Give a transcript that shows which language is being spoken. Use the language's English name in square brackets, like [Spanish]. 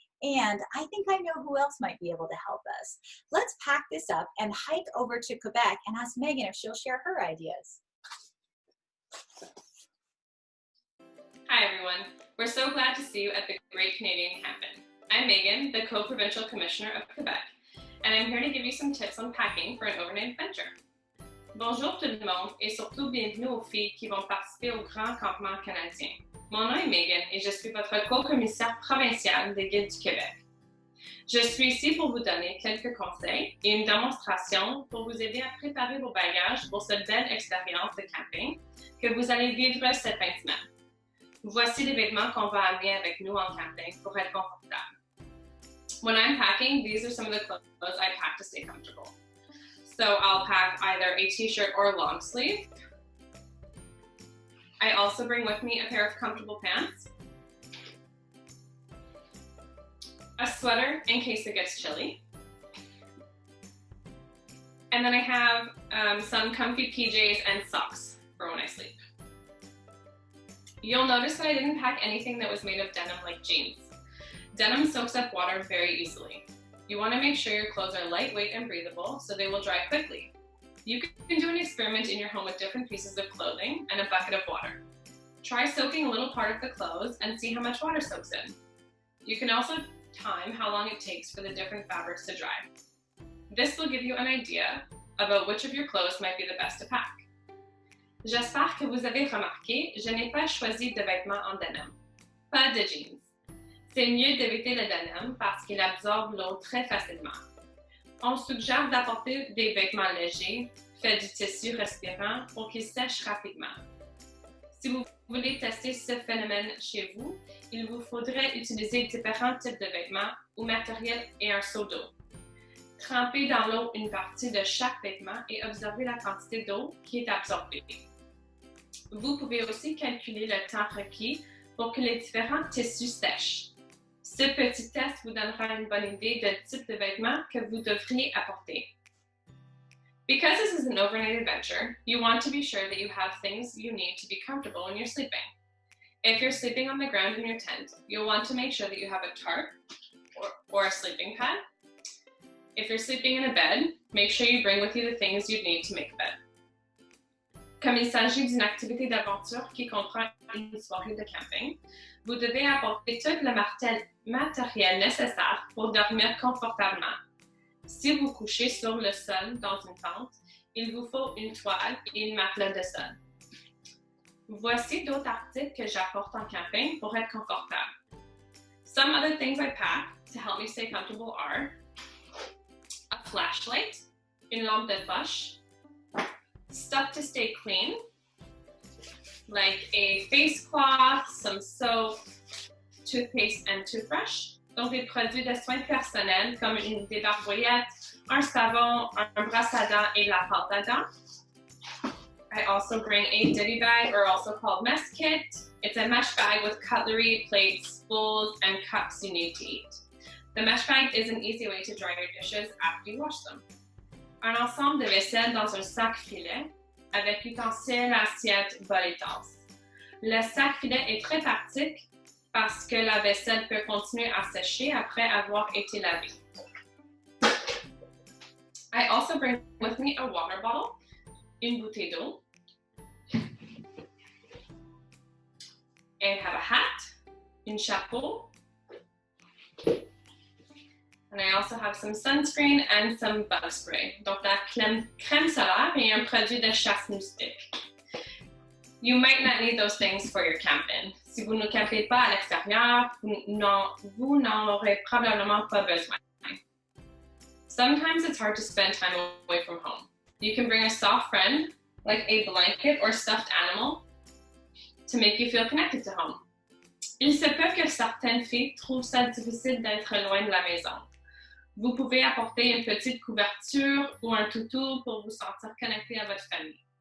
[English] And I think I know who else might be able to help us. Let's pack this up and hike over to Quebec and ask Megan if she'll share her ideas. Hi everyone, we're so glad to see you at the Great Canadian Camping. I'm Megan, the Co-Provincial Commissioner of Quebec, and I'm here to give you some tips on packing for an overnight adventure. [French] Bonjour tout le monde et surtout bienvenue aux filles qui vont participer au Grand Campement canadien. Mon nom est Megan et je suis votre co-commissaire provinciale des Guides du Québec. Je suis ici pour vous donner quelques conseils et une démonstration pour vous aider à préparer vos bagages pour cette belle expérience de camping que vous allez vivre cette fin de semaine. Voici les vêtements qu'on va amener avec nous en camping pour être confortable. [English] When I'm packing, these are some of the clothes I pack to stay comfortable. So I'll pack either a t-shirt or a long sleeve. I also bring with me a pair of comfortable pants, a sweater in case it gets chilly, and then I have some comfy PJs and socks for when I sleep. You'll notice that I didn't pack anything that was made of denim like jeans. Denim soaks up water very easily. You want to make sure your clothes are lightweight and breathable so they will dry quickly. You can do an experiment in your home with different pieces of clothing and a bucket of water. Try soaking a little part of the clothes and see how much water soaks in. You can also time how long it takes for the different fabrics to dry. This will give you an idea about which of your clothes might be the best to pack. [French] J'espère que vous avez remarqué, je n'ai pas choisi de vêtements en denim. Pas de jeans. C'est mieux d'éviter le denim parce qu'il absorbe l'eau très facilement. On suggère d'apporter des vêtements légers, faits du tissu respirant pour qu'ils sèchent rapidement. Si vous voulez tester ce phénomène chez vous, il vous faudrait utiliser différents types de vêtements ou matériel et un seau d'eau. Trempez dans l'eau une partie de chaque vêtement et observez la quantité d'eau qui est absorbée. Vous pouvez aussi calculer le temps requis pour que les différents tissus sèchent. Ce petit test vous donnera une bonne idée du type de vêtements que vous devriez apporter. [English] Because this is an overnight adventure, you want to be sure that you have things you need to be comfortable when you're sleeping. If you're sleeping on the ground in your tent, you'll want to make sure that you have a tarp or a sleeping pad. If you're sleeping in a bed, make sure you bring with you the things you'd need to make a bed. [French] Comme il s'agit d'une activité d'aventure qui comprend une soirée de camping, vous devez apporter tout le matériel nécessaire pour dormir confortablement. Si vous couchez sur le sol dans une tente, il vous faut une toile et une matelas de sol. Voici d'autres articles que j'apporte en camping pour être confortable. [English] Some other things I pack to help me stay comfortable are a flashlight, [French] une lampe de poche, [English] stuff to stay clean, like a face cloth, some soap, toothpaste and toothbrush. [French] Donc des produits de soins personnels comme une débarbouillette, un savon, un brosse à dents et la pâte à dents. [English] I also bring a ditty bag, or also called mess kit. It's a mesh bag with cutlery, plates, bowls, and cups you need to eat. The mesh bag is an easy way to dry your dishes after you wash them. [French] Un ensemble de vaisselle dans un sac filet avec ustensiles, assiettes, bol et tasses. Le sac filet est très pratique parce que la vaisselle peut continuer à sécher après avoir été lavée. [English] I also bring with me a water bottle, [French] une bouteille d'eau, [English] and have a hat, [French] un chapeau, [English] and I also have some sunscreen and some bug spray. [French] Donc la crème solaire et un produit de chasse moustique. [English] You might not need those things for your camping. [French] Si vous ne campez pas à l'extérieur, vous n'en aurez probablement pas besoin. [English] Sometimes it's hard to spend time away from home. You can bring a soft friend, like a blanket or stuffed animal, to make you feel connected to home. [French] Il se peut que certaines filles trouvent ça difficile d'être loin de la maison. Vous pouvez apporter une petite couverture ou un toutou pour vous sentir connecté à votre famille.